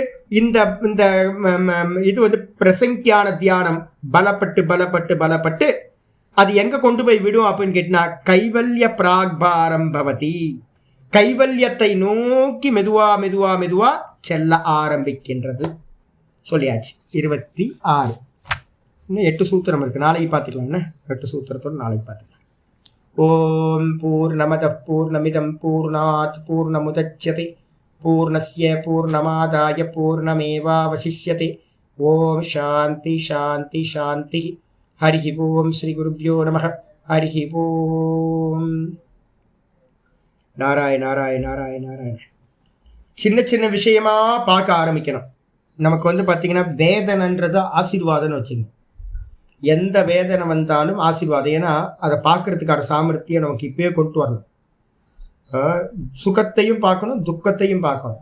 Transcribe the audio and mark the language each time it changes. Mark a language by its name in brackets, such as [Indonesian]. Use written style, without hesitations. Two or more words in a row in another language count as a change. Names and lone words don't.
[Tamil] இந்த இந்த இது வந்து பிரசங்கியான தியானம் பலப்பட்டு அது எங்கே கொண்டு போய் விடும் அப்படின்னு கேட்டினா [Sanskrit] कैवल्य प्राग्भारं भवति. [Tamil] கைவல்யத்தை நோக்கி மெதுவா செல்ல ஆரம்பிக்கின்றது. சொல்லியாச்சு. 26. இன்னும் 8 சூத்திரம் இருக்குது, நாளைக்கு பார்த்துக்கலாம். 8 சூத்திரத்தோடு நாளைக்கு பார்த்துக்கலாம். [Sanskrit] ॐ पूर्णमद पूर्णमिदं पूर्णात् पूर्णमुदच्यते पूर्णस्य पूर्णमादाय पूर्णमेवावशिष्यते. ॐ शान्ति हरि ॐ श्री गुरुभ्यो नमः. हरि ॐ नारायण. [Tamil] சின்ன விஷயமா பார்க்க ஆரம்பிக்கணும். நமக்கு வந்து பார்த்தீங்கன்னா வேதனைன்றது ஆசீர்வாதம்னு வச்சுங்க. எந்த வேதனை வந்தாலும் ஆசீர்வாதம். ஏன்னா அதை பார்க்கறதுக்கான சாமர்த்தியம் நமக்கு இப்பயே கொண்டு வரணும். சுகத்தையும் பார்க்கணும், துக்கத்தையும் பார்க்கணும்.